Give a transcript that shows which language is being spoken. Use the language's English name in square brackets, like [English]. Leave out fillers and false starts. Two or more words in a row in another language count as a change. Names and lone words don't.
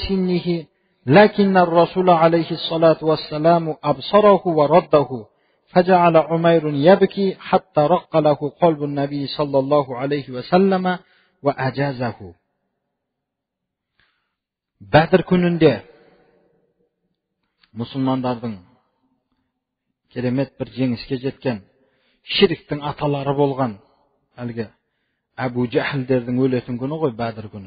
[Arabic] سنه لكن الرسول عليه الصلاة والسلام أبصره ورده فجعل عمير يبكي حتى رق له قلب النبي صلى الله عليه وسلم وأجازه. [Kazakh] Бәдір күнінде мұсылмандардың керемет бір жеңіске жеткен ширктің аталары болған әлгі Әбу Жахілдердің өлетін күні ғой, Бәдір күні.